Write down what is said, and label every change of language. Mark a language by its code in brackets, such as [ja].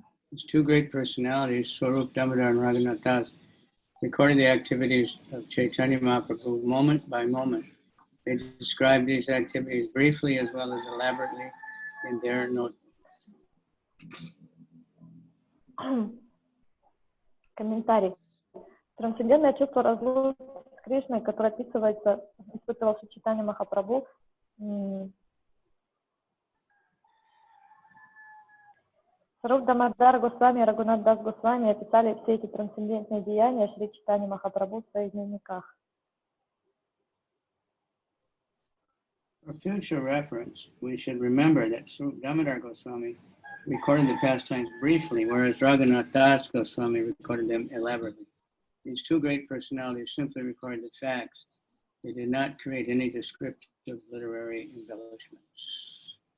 [en] These two great personalities, Swarup Damodar and Raghunath Das, recorded the activities of Chaitanya Mahaprabhu moment by moment. They described these activities briefly as well as elaborately in their notebooks. [ru] Комментарий. Трансцендентное чувство разлуки с Кришной, которое описывается, испытывал Шри Чайтанья Махапрабху, Сваруб Дамодар Госвами и Рагунат Дас Госвами описали все эти трансцендентные деяния Шри Чайтаньи Махапрабху в своих дневниках. [en] For future reference, we should remember that Swarup Damodar Goswami recorded the pastimes briefly, whereas Raghunath Das Goswami recorded them elaborately. These two great personalities simply recorded the facts. They did not create any descriptive literary embellishments.